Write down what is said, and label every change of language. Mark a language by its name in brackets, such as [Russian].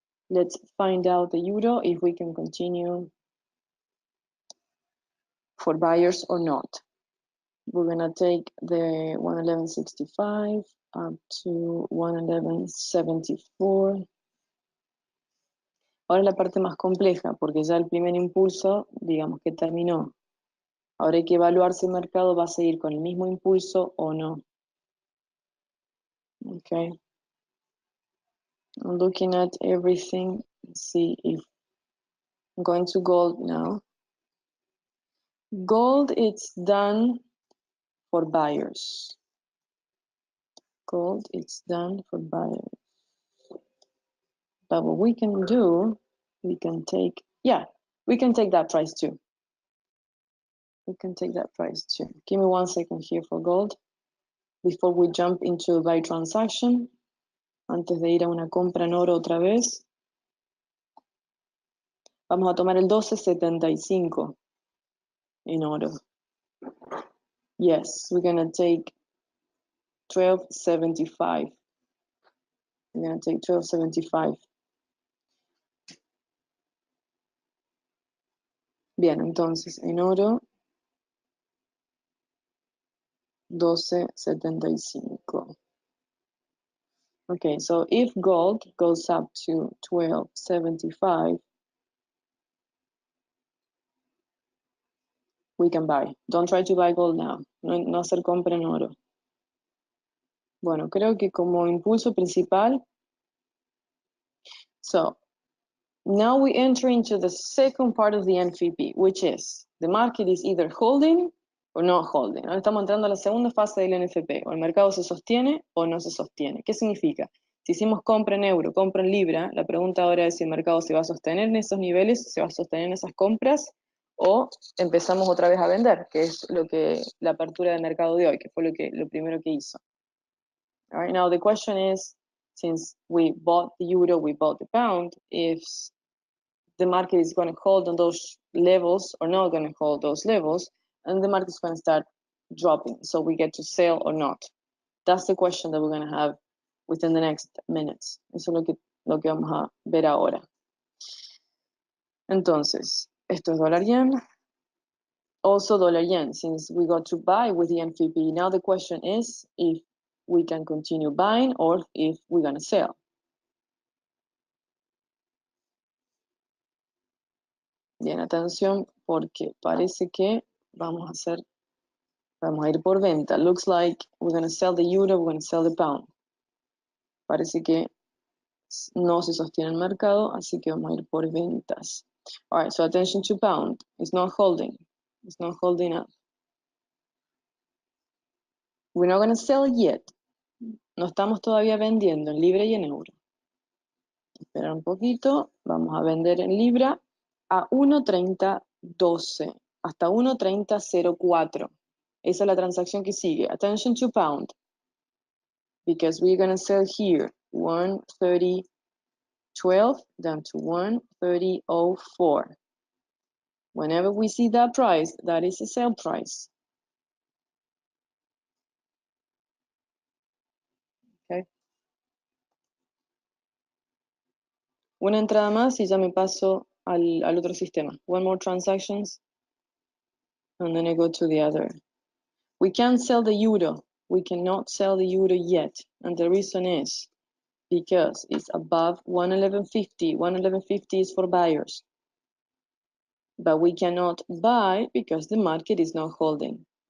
[English] Let's find out the euro if we can continue for buyers or not. We're gonna take the 111.65 up to 111.74. [Spanish] Ahora la parte más compleja, porque ya el primer impulso, digamos que terminó. Ahora hay que evaluar si el mercado va a seguir con el mismo impulso o no. [English] Okay. I'm looking at everything. See if I'm going to gold now. Gold, it's done for buyers. Gold, it's done for buyers. But what we can do, we can take, yeah, we can take that price too. We can take that price too. Give me 1 second here for gold before we jump into a buy transaction. [Spanish] Antes de ir a una compra en oro otra vez. Vamos a tomar el 12.75 in oro. [English] Yes, we're gonna take 12.75. We're gonna take 12.75. [Spanish] Bien, entonces en oro 12.75. [English] Okay, so if gold goes up to 12.75, we can buy. Don't try to buy gold now. [Spanish] No hacer compra en oro. Bueno, creo que como impulso principal. [English] So now we enter into the second part of the NFP, which is the market is either holding or not holding. [Spanish] Ahora estamos entrando a la segunda fase del NFP. O el mercado se sostiene o no se sostiene. ¿Qué significa? Si hicimos compra en euro, compra en libra, la pregunta ahora es si el mercado se va a sostener en esos niveles, se va a sostener en esas compras, o empezamos otra vez a vender, que es lo que la apertura del mercado de hoy, que fue lo primero que hizo. [English] All right, now the question is, since we bought the euro, we bought the pound, if the market is going to hold on those levels or not going to hold those levels, and the market is going to start dropping, so we get to sell or not. That's the question that we're going to have within the next minutes. [Spanish] Eso es lo que vamos a ver ahora. Entonces, esto es dólar yen. [English] Also dollar yen, since we got to buy with the NFP. Now the question is if we can continue buying or if we're going to sell. [Spanish] Bien, atención, porque parece que vamos a ir por venta. [English] Looks like we're going to sell the euro, we're going to sell the pound. [Spanish] Parece que no se sostiene el mercado, así que vamos a ir por ventas. [English] All right, so attention to pound. It's not holding. It's not holding up. We're not going to sell yet. [Spanish] No estamos todavía vendiendo en libra y en euro. Esperar un poquito. Vamos a vender en libra a 1.3012 hasta 1.3004. Esa es la transacción que sigue. [English] Attention to pound. Because we're going to sell here 1.3012 down to 1.3004. Whenever we see that price, that is a sell price. Okay. [Spanish] Una entrada más y ya me paso al otro sistema. [English] One more transactions and then I go to the other. We can't sell the euro. We cannot sell the euro yet. And the reason is because it's above 111.50. 111.50 is for buyers. But we cannot buy because the market is not holding.